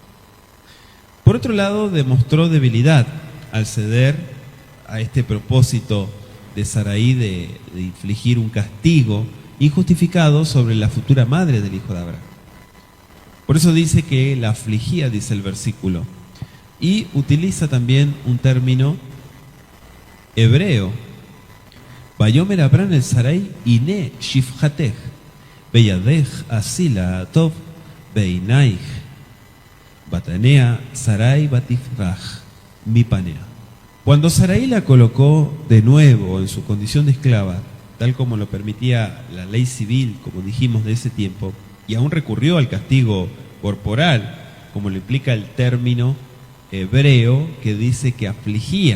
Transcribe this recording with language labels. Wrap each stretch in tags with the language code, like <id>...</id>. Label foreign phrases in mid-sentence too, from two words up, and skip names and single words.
<es>Por otro lado, demostró debilidad al ceder a este propósito de Sarai de infligir un castigo injustificado sobre la futura madre del hijo de Abraham. Por eso dice que la afligía, dice el versículo, y utiliza también un término hebreo.</es> <he>ויאמר אברהם אל שרי הנה שפחתך בידך עשי לה הטוב בעיניך ותענה שרי ותברח מפניה.</he> <es>Cuando Sarai la colocó de nuevo en su condición de esclava, tal como lo permitía la ley civil, como dijimos, de ese tiempo, y aún recurrió al castigo corporal, como lo implica el término hebreo que dice que afligía.</es>